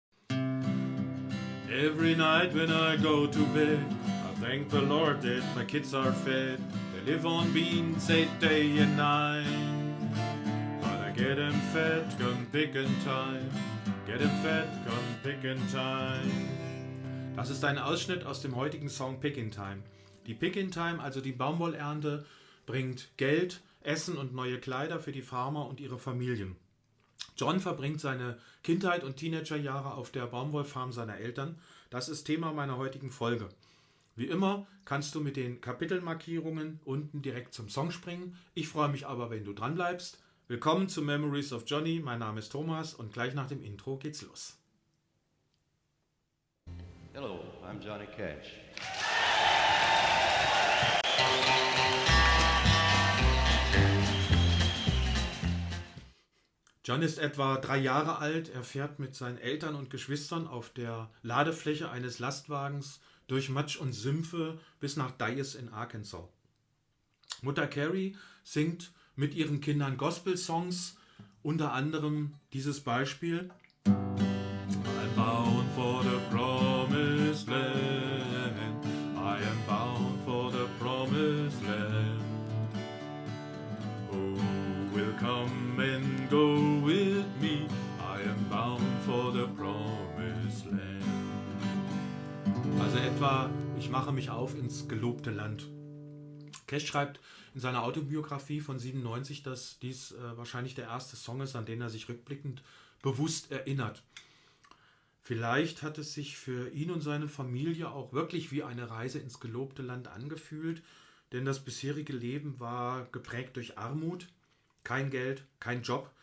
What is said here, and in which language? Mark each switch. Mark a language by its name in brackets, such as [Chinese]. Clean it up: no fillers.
[English] Every night when I go to bed, I thank the Lord that my kids are fed. They live on beans 8 day and night. But I get 'em fed come pickin' time. Get 'em fed come pickin' time. [German] Das ist ein Ausschnitt aus dem heutigen Song Pickin' Time. Die Pickin' Time, also die Baumwollernte, bringt Geld, Essen und neue Kleider für die Farmer und ihre Familien. John verbringt seine Kindheit und Teenagerjahre auf der Baumwollfarm seiner Eltern. Das ist Thema meiner heutigen Folge. Wie immer kannst du mit den Kapitelmarkierungen unten direkt zum Song springen. Ich freue mich aber, wenn du dran bleibst. Willkommen zu Memories of Johnny. Mein Name ist Thomas und gleich nach dem Intro geht's los. [English] Hello, I'm Johnny Cash. [German] John ist etwa 3 Jahre alt. Er fährt mit seinen Eltern und Geschwistern auf der Ladefläche eines Lastwagens durch Matsch und Sümpfe bis nach Dyess in Arkansas. Mutter Carrie singt mit ihren Kindern Gospel-Songs, unter anderem dieses Beispiel. [English] I'm bound for the promised land. I am bound for the promised land. Who will come and go with me? I am bound for the promised land. [German] Also etwa, ich mache mich auf ins gelobte Land. Cash schreibt in seiner Autobiografie von 97, dass dies wahrscheinlich der erste Song ist, an den er sich rückblickend bewusst erinnert. Vielleicht hat es sich für ihn und seine Familie auch wirklich wie eine Reise ins gelobte Land angefühlt, denn das bisherige Leben war geprägt durch Armut, kein Geld, kein Job.